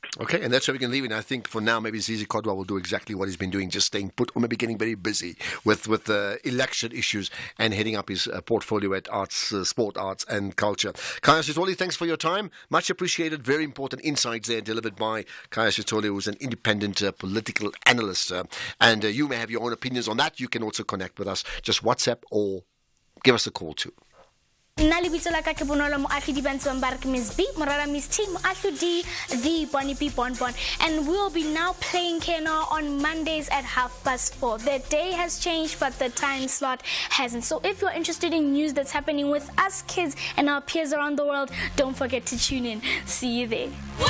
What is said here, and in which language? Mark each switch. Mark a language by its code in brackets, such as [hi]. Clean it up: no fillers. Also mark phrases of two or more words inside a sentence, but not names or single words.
[en] Okay, and that's where we can leave it. I think for now, maybe Zizi Garda will do exactly what he's been doing, just staying put, or maybe getting very busy with election issues and heading up his portfolio at arts, sport, arts, and culture. Kaya Sitole, thanks for your time. Much appreciated. Very important insights there delivered by Kaya Sitole, who's an independent political analyst. And you may have your own opinions on that. You can also connect with us. Just WhatsApp or give us a call too. [tn] Nna le bitso la ka ke Bonolo Moagi di Bantswang ba re ke Miss B Morara Miss T Moagi di the Bonnie B Bonbon, [en] and we'll be now playing Keno on Mondays at 4:30. The day has changed, but the time slot hasn't. So if you're interested in news that's happening with us kids and our peers around the world, don't forget to tune in. See you there.